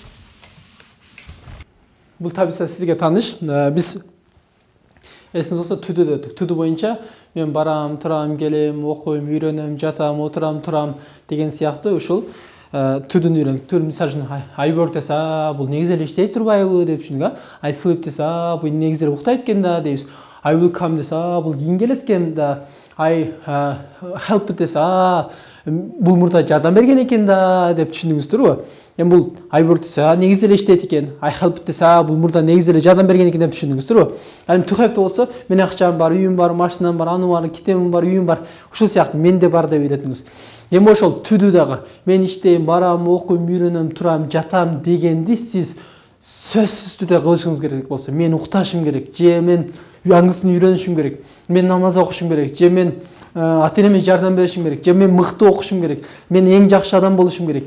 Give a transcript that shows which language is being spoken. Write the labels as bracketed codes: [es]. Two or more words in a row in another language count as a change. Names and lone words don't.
[ky] Бул таблица сизге тааныш. Биз эсиңизде болсо түдүдө өттүк. Түдү боюнча мен барам, турам, келем, окуйм, үйрөнөм, жатам, отурам, турам деген сыяктуу ушул түдүн үйрөндүк. Мисалы үчүн [en] I work [ky] десе, бул негизи эле иштей турбайбы деп түшүндүк. [en] I sleep [ky] десе, бул негизи эле уктайт экен да дейбиз. [en] I will come [ky] десе, бул кийин келет экен да. [en] I help [ky] десе, бул мурда жардам берген экен да деп түшүндүңүз турбу? Эми бул [en] I work [ky] десе, негизи эле иштейт экен. [en] I help [ky] десе, бул мурда негизи эле жардам берген экен деп түшүндүңүз турбу? Ал эми [en] to have [ky] болсо, менин акчам бар, үйүм бар, машинам бар, аны бар, китебим бар, үйүм бар. Ушул сыяктуу менде бар деп үйрөтүңүз. Эми ошол түдү дагы мен иштейм, барам, окуйм, үйрөнөм, турам, жатам дегенди сиз сөзсүз түрдө кылышыңыз керек болсо, мен укташым керек, же мен аңгысын үйрөнүшүм керек, мен намаз окушум керек, же мен ата-энеме жардам беришим керек, же мен мыкты окушум керек, мен эң жакшы адам болушум керек.